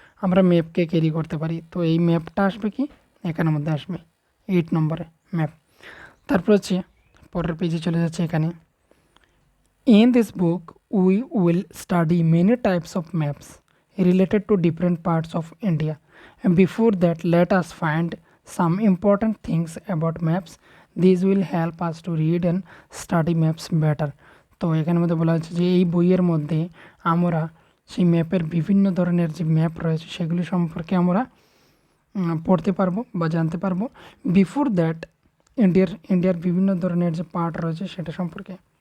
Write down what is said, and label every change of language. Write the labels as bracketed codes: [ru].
[bn] আমরা ম্যাপকে ক্যারি করতে পারি। তো এই ম্যাপটা আসবে কি এখানের মধ্যে আসবে 8 নম্বরে ম্যাপ। তারপর হচ্ছে পরের পেজে চলে যাচ্ছে এখানে। [en] In this book, we will study many types of maps related to different parts of India. And before that, let us find some important things about maps. These will help us to read and study maps better. [bn] তো এখানের মধ্যে বলা হচ্ছে যে এই বইয়ের মধ্যে আমরা সেই ম্যাপের বিভিন্ন ধরনের যে ম্যাপ রয়েছে সেগুলি সম্পর্কে আমরা পড়তে পারবো বা জানতে পারবো। [en] before that, [bn] ইন্ডিয়ার বিভিন্ন ধরনের যে পার্ট রয়েছে সেটা সম্পর্কে।